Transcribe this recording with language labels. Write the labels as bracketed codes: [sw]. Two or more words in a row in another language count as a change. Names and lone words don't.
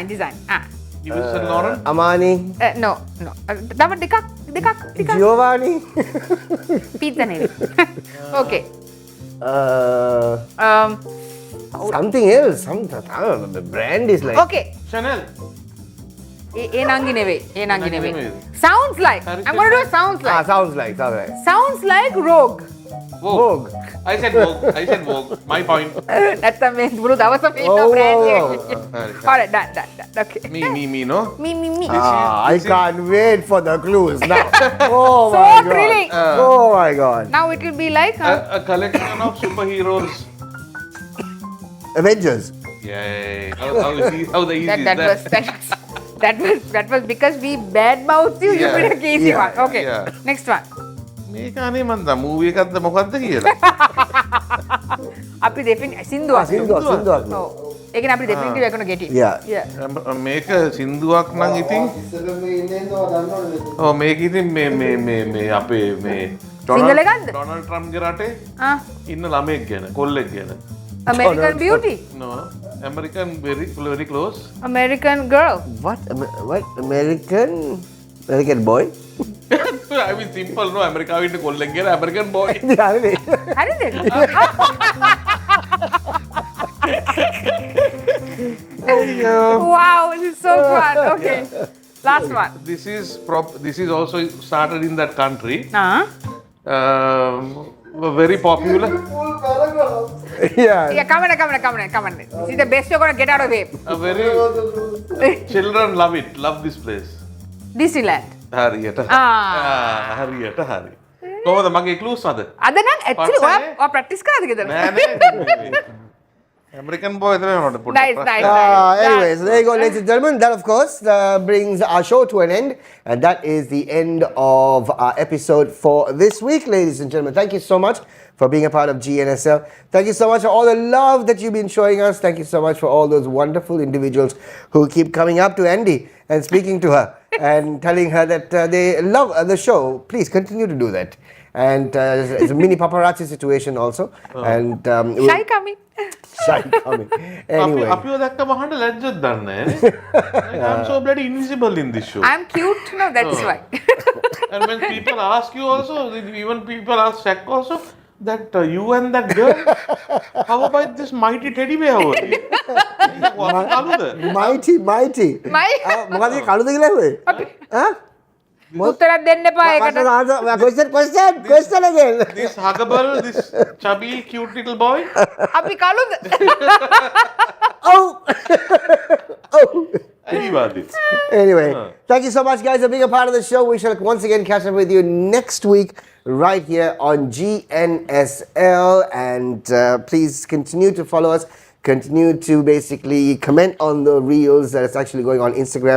[en] Yves Saint Laurent? Armani, [si] No. දාපන් දෙකක්. [en] Giovanni. Pizza name. Okay. Something else. I don't know. The brand is like. Okay. Chanel? [si] ඒ නංගි නෙවෙයි. නෙවෙයි. [en] Sounds like. I'm going to do it sounds like. Sounds like. Sounds like Rogue. Vogue. I said Vogue. My point. [si] නැත්තම් මේ බුරු දවසම ඉන්න [en] Oh, brand oh, [si] එක. [en] Alright, done. Okay. Me, no? Me. I can't wait for the clues now. Oh So my god. thrilling. Oh my god. Now it will be like A collection of superheroes. Avengers. Yay. How the easy is that was because we bad mouthed you. You Yeah. pick a easy Yeah. one. Okay. Yeah. Next one. [si] මේක අනේ මන්ද මූවි එකක්ද මොකක්ද කියලා. [en] අපි definitely [si] සින්දුවක්. Sindhuak. [en] Oh. [si] ඒකනේ අපි [en] definitely we're going to get it. Yeah. [si] මේක සින්දුවක් නම් ඉතින් ඔව් මේක ඉතින් මේ අපේ මේ සිංහල එකක්ද? ඩොනල්ඩ් ට්‍රම්ප්ගේ රටේ [en] Ah, [si] ඉන්න ළමෙක් ගැන කොල්ලෙක් ගැන. [en] American Beauty. No, American very close. American Girl. What? American boy? I mean simple no [si] ඇමරිකාවේ ඉන්න කොල්ලෙක් ගැන [en] American boy. [si] හරිනේ. හරිද? [en] Wow, this is so fun. Okay. Last one. This is also started in that country. Very popular. Yeah. Yeah, come on. This is the best you're going to get out of him. Children love this place. Disneyland. [si] හරියට හරියට හරි කොහොමද මගේ clues අද අද නම් actually ඔයා practice කරාද ගෙදර? නෑ American boy තමයි නෝට පොඩ්ඩක් [en] Nice. Anyways, there you go, ladies and gentlemen. That, of course, brings our show to an end. And that is the end of our episode for this week, ladies and gentlemen. Thank you so much for being a part of GNSL. Thank you so much for all the love that you've been showing us. Thank you so much for all those wonderful individuals who keep coming up to Andy and speaking to her and telling her that they love the show. Please continue to do that. And it's a mini paparazzi situation also. And Shy coming. Shy coming. Anyway. [si] අපිව දැක්කම අහන්න ලැජ්ජත් දන්නේ [en] I'm so bloody invisible in this show. I'm cute. No, that's why. And when people ask you also, even people ask Shaq also, that you and that girl? How about this mighty teddy bear over here? mighty. [si] මොකද කළුද කියලා ඔය? ඈ? උත්තරයක් දෙන්න එපා ඒකට. [en] Question again. This huggable, this chubby, cute little boy? [si] අපි කළුද? [en] Oh. Anybody. Anyway, thank you so much, guys, for being a part of the show. We shall once again catch up with you next week right here on Gnsl. And please continue to follow us. Continue to basically comment on the reels that is actually going on Instagram.